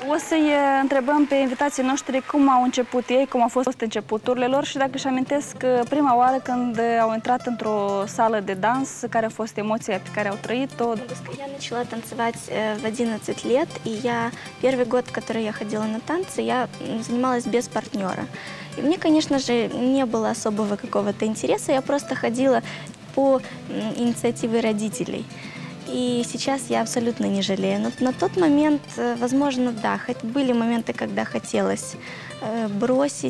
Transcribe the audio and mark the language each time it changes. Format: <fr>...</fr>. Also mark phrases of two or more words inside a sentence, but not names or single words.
<ro>să-i întrebăm pe invitații noștri cum au început ei, cum au fost începuturile lor și dacă își amintesc prima oară când au intrat într-o sală de dans, care a fost emoția pe care au trăit-o.</ro> <ru>Я начала танцевать в 11 лет, и первый год, который я ходила на танцы, я занималась без партнера. И мне, конечно же, не было особого какого-то интереса, я просто ходила по инициативе родителей. И сейчас я абсолютно не жалею. Но на тот момент, возможно, да, были моменты, когда хотелось бросить.</ru>